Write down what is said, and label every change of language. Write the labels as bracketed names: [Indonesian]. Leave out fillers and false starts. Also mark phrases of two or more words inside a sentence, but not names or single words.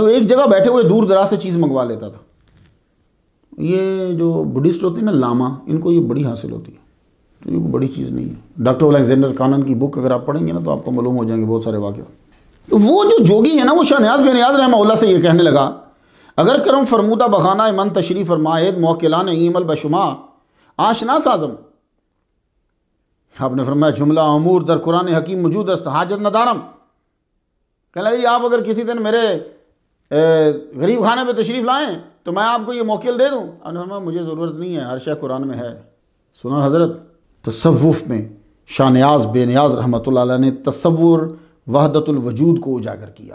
[Urdu] وہ ایک جگہ بیٹھے ہوئے دور دراز سے چیز منگوا لیتا تھا. یہ جو بدھسٹ ہوتے ہیں نا لاما, ان کو یہ بڑی حاصل ہوتی ہے, تو یہ کوئی بڑی چیز نہیں ہے. ڈاکٹر الیگزینڈر کانن کی بک اگر آپ پڑھیں گے نا تو آپ کو معلوم ہو جائیں گے بہت سارے واقعے. تو وہ جو جوگی ہے نا وہ شاہ نیاز بے نیاز [Arabic] رحمہ اللہ [Urdu] سے یہ کہنے لگا [Persian] اگر کرم فرمودہ بخانہ من تشریف فرمائید موکلان ایمل بشما آشنا سازم. [Urdu] آپ نے فرمایا [Persian] جملہ امور در قرآن حکیم موجود است حاجت ندارم. [Urdu] کہنے لگا آپ اگر کسی دن میرے غریب خانے پہ تشریف لائیں تو میں آپ کو یہ موکل دے دوں. آپ نے فرمایا مجھے ضرورت نہیں ہے, ہر شے قرآن میں ہے. سنا حضرت, تصوف میں شاہ نیاز بے نیاز [Arabic] رحمۃ اللہ علیہ [Urdu] نے تصور وحدت الوجود کو اجاگر کیا.